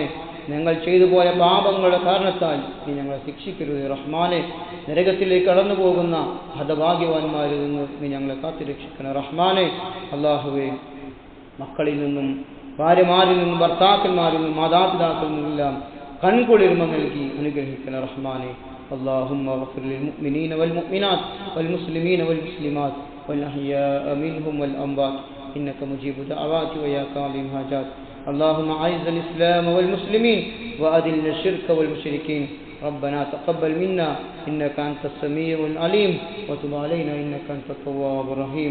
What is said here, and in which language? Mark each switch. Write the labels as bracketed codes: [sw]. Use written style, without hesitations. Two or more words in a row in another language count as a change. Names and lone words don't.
[ml] ഞങ്ങൾ ചെയ്തു പോയ പാപങ്ങളുടെ കാരണത്താൽ നീ ഞങ്ങളെ ശിക്ഷിക്കരുത് റഹ്മാനെ. നരകത്തിലേക്ക് കടന്നു പോകുന്ന ഹതഭാഗ്യവാന്മാരിൽ നിന്ന് നീ ഞങ്ങളെ കാത്തുരക്ഷിക്കണം റഹ്മാനെ. അല്ലാഹുവേ, മക്കളിൽ നിന്നും ഭാര്യമാരിൽ നിന്നും ഭർത്താക്കന്മാരിൽ നിന്നും മാതാപിതാക്കളിൽ നിന്നെല്ലാം കൺകുളിർമ നൽകി അനുഗ്രഹിക്കണം റഹ്മാനെ. [ar] اللهم اغفر للمؤمنين والمؤمنات والمسلمين والمسلمات والأحياء منهم والأموات إنك مجيب دعوات ويا قاضي الحاجات. اللهم أعز الإسلام والمسلمين وأذل الشرك والمشركين. ربنا تقبل منا إنك أنت السميع العليم وتب علينا إنك أنت التواب الرحيم.